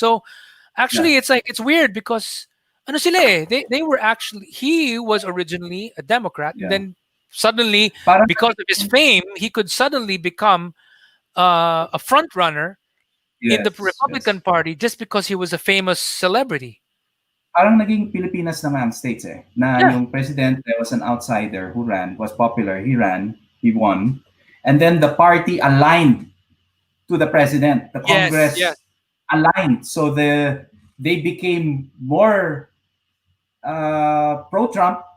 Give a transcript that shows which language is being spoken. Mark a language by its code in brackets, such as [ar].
[en] So actually, it's like, it's weird because [tl] ano sila eh, [en] they were actually, he was originally a Democrat, and then suddenly, because of his fame, he could suddenly become a front runner in the Republican Party just because he was a famous celebrity. [tl] Parang naging Pilipinas na nga ang states eh. [en] Na yung president, there was an outsider who ran, was popular, he ran, he won. And then the party aligned to the president. The Congress aligned. So they became more pro-Trump.